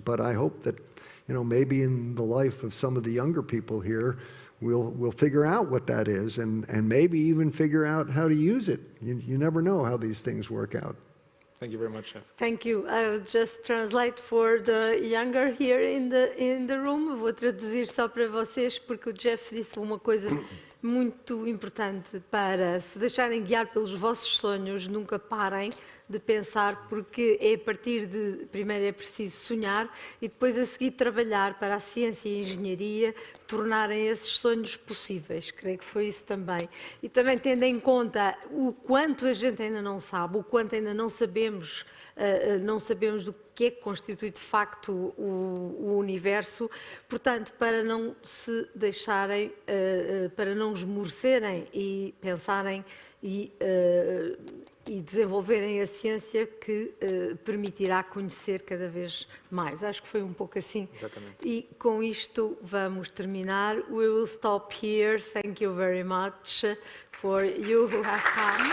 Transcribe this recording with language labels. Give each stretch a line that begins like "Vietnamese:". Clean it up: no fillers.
English: But I hope that, maybe in the life of some of the younger people here, we'll figure out what that is, and maybe even figure out how to use it. You never know how these things work out. Thank you very much, Jeff. Thank you. I will just translate for the younger here in the room.
Portuguese: Vou traduzir só para vocês, porque o Jeff disse uma coisa muito importante para se deixarem guiar pelos vossos sonhos, nunca parem de pensar, porque é a partir de, primeiro é preciso sonhar e depois a seguir trabalhar para a ciência e a engenharia tornarem esses sonhos possíveis. Creio que foi isso também. E também tendo em conta o quanto a gente ainda não sabe, o quanto ainda não sabemos do que é que constitui de facto o universo, portanto, para não se deixarem, para não esmorecerem e pensarem e desenvolverem a ciência que permitirá conhecer cada vez mais. Acho que foi um pouco assim. Exatamente. E com isto vamos terminar.
English: We will stop here. Thank you very much for you who have come.